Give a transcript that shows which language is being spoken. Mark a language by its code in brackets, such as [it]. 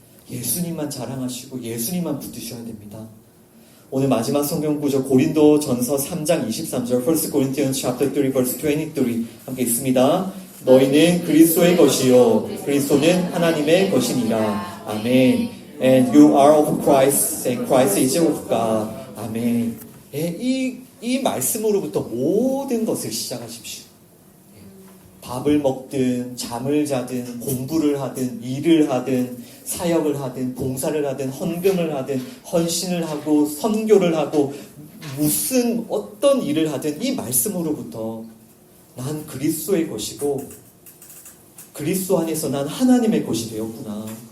[ko] 예수님만 자랑하시고 예수님만 붙드셔야 됩니다. 오늘 마지막 성경 구절 고린도 전서 3장 23절 [en] 1 Corinthians chapter 3 verse 23 [ko] 함께 있습니다. 너희는 그리스도의 것이요 그리스도는 하나님의 것이니라. 아멘. [en] And you are of Christ and Christ is of God. [ko] 아멘. 이 말씀으로부터 모든 것을 시작하십시오. 밥을 먹든 잠을 자든 공부를 하든 일을 하든 사역을 하든 봉사를 하든 헌금을 하든 헌신을 하고 선교를 하고 무슨 어떤 일을 하든 이 말씀으로부터 난 그리스도의 것이고 그리스도 안에서 난 하나님의 것이 되었구나.